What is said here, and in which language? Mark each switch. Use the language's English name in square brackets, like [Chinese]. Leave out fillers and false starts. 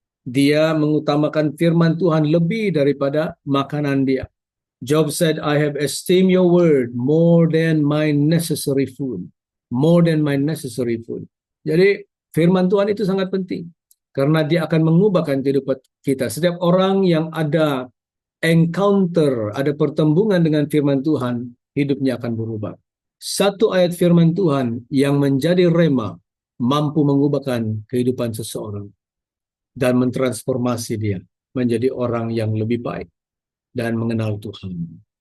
[Indonesian] Dia mengutamakan firman Tuhan lebih daripada makanan dia. [English] Job said, I have esteemed your word more than my necessary food. More than my necessary food. [Indonesian] Jadi firman Tuhan itu sangat penting. Karena dia akan mengubahkan kehidupan kita. Setiap orang yang ada encounter, ada pertembungan dengan firman Tuhan, hidupnya akan berubah. Satu ayat firman Tuhan yang menjadi rema mampu mengubahkan kehidupan seseorang dan mentransformasi dia menjadi orang yang lebih baik dan mengenal Tuhan.